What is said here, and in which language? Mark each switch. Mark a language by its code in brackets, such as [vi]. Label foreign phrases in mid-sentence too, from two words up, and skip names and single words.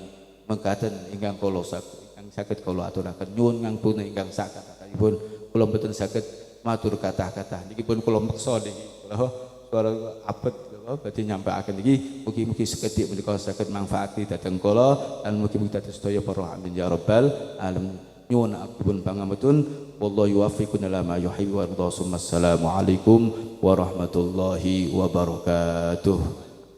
[jv] Mekaten ingkang kula saged kula aturaken nyuwun ngampuni ingkang sakatipun kula mboten saged matur kathah-kathah niki pun kula meksa niki kula suara abet badhe nyampaiaken iki, mugi-mugi sekedhik menika saged manfaat dhateng kula lan mugi-mugi dados sedaya para [ar] آمين يا رب العالمين. [jv] Nyuwun agung pangapunten, [ar] والله يوفقنا إلى ما يحب ويرضى. السلام عليكم ورحمة الله وبركاته.